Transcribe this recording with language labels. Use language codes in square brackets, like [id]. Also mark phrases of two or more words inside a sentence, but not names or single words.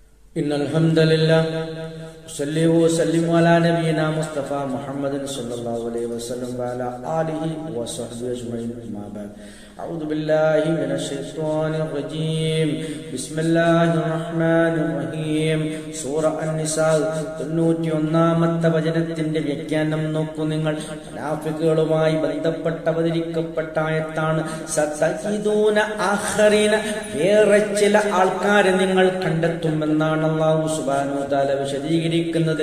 [ar] إن الحمد لله صلى وسلم على نبينا مصطفى محمد صلى الله عليه وسلم وعلى آله وصحبه أجمعين ما بعد أعوذ بالله من الشيطان الرجيم بسم الله الرحمن الرحيم [ml] സൂറ അൻ-നിസാ 91-ാമത്തെ വചനത്തിന്റെ വ്യാഖ്യാനം നോക്കൂ നിങ്ങൾ. മുനാഫിക്കുകളുമായി ബന്ധപ്പെട്ട് അവതരിക്കപ്പെട്ട ആയത്താണ്. [ar] ستجدون آخرين, [ml] വേറെ ചില ആൾക്കാരെ നിങ്ങൾ കണ്ടെത്തുമെന്നാണ് [ar] الله سبحانه وتعالى [ml] വിശദീകരിക്കുന്നത്.